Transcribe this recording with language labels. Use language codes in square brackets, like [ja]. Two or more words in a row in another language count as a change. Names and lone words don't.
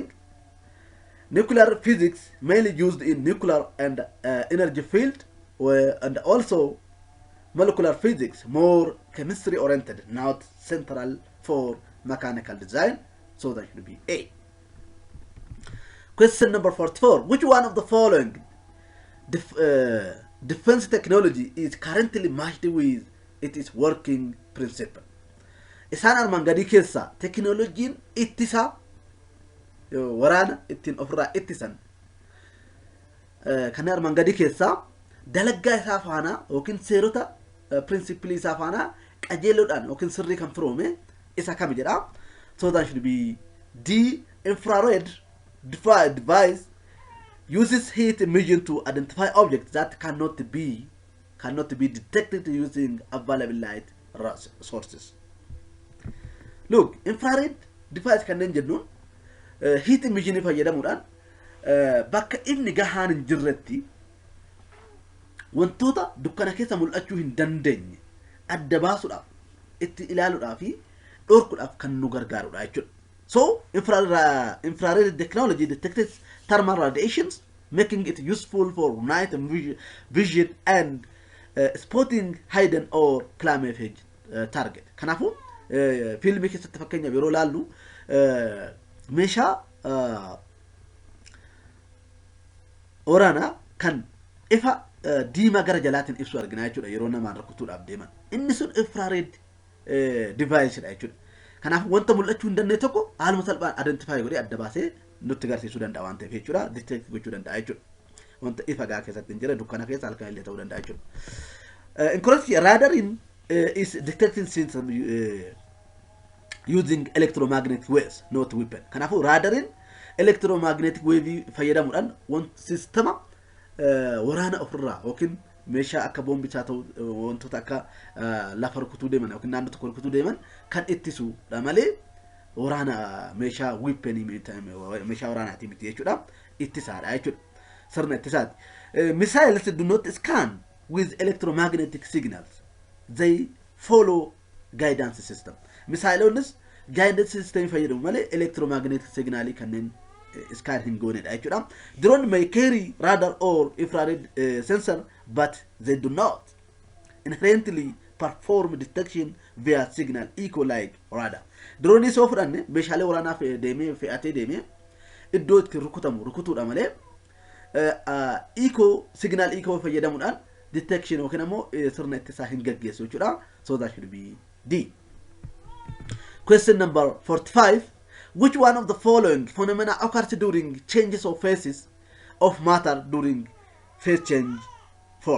[en] Nuclear physics mainly used in nuclear and energy field, and also molecular physics more chemistry oriented, not central for mechanical design. So that should be A. Question number 44. Which one of the following defense technology is currently matched with its working principle? [om] Isaan armaan gadii keessa teknooloojiin ittisa waraana ittiin ofirraa ittisan kan armaan gadii keessa dalaggaa isaa faana yookiin seerota principle isaa faana qajeeloodhaan yookiin sirrii kan firoome isa kam jedha. [en] So that should be D. Infrared device uses heat emission to identify objects that cannot be detected using available light sources. [om] Look, [en] infrared device [om] kanneen jennuun [en] heat emission [om] fayyadamuudhaan bakka inni gahaan hin jirretti wantoota dukkana keessa mul'achuu hin dandeenye adda baasuudhaaf itti ilaaluudhaaf fi dhorkuudhaaf kan nu gargaarudha jechuudha. [en] So infrared technology detects thermal radiations, making it useful for night vision and spotting hidden or camouflage target. [om] Kanaafuu fiilmii keessatti fakkeenyaaf yeroo laallu meeshaa waraanaa kan ifa diimaa gara jalaatiin ibsu argina jechuudha yeroo namaan rukutuudhaaf deeman. Inni sun [en] infrared device [om] dha jechuudha. Kanaaf wanta mul'achuu hin dandeenye tokko haaluma salphaan identify godhee adda baasee nutti agarsiisuu danda'a waan ta'eef jechuudha. Detect gochuu danda'a jechuudha. Wanta ifa gaa keessatti hin jirre dukkana keessa halkan illee ta'uu danda'a jechuudha. [en] Incompressible radaring is detecting since using electromagnetic waves, not weapon. [om] Kanaafuu radaring [en] electromagnetic wave [om] fayyadamuudhaan wanta sistema waraana ofirraa yookiin meeshaa akka boombicha ta'u wantoota akka lafa rukutuu deeman yookiin naannoo tokko rukutuu deeman kan ittisuudha malee waraana meeshaa weapon meeshaa waraanaati miti jechuudha. Ittisaadha jechuudha. Sirna ittisaati. [en] Missiles do not scan with electromagnetic signals. They follow guidance system. Missiles guidance system [om] fayyadamu malee [en] electromagnetic signal [om] kanneen scan hin goonedha jechuudha. [en] Drone may carry radar or infrared sensor, but they do not inherently perform detection via signal echo like radar. Drone is often [om] meeshaalee waraanaa deemee fe'atee deemee iddoo itti rukutuudha malee [en] echo signal echo [om] fayyadamuudhaan detection yookiin ammoo sirna ittisaa hin gaggeessu jechuudha. [en] So that should be D. Question number 45. Which one of the following phenomena occurs during changes of phases of matter during phase change form?